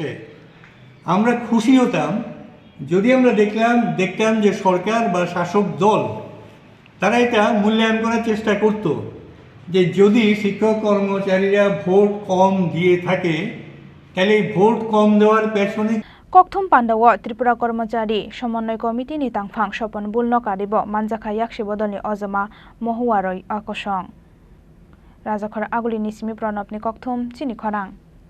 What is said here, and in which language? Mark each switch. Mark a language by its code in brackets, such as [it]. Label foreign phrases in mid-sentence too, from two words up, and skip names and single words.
[bn] আমরা খুশি হতাম যদি আমরা দেখতাম যে সরকার বা শাসক দল তারা এটা মূল্যায়ন করার চেষ্টা করত যে যদি শিক্ষক কর্মচারীরা ভোট কম দিয়ে থাকে তাহলে ভোট কম দেওয়ার পেছনে [trp] कक्थुम पान्डाओ त्रिपुरा कर्मचारी समन्वय कमिटिनि तांफां স্বপন बुलनो कारिबो मानजाखा याक्षि बदलनि अजमा महुवारय आकसं राजाखर आगुलिनि सिमि प्रणबनि कक्थुम चिनि खरां।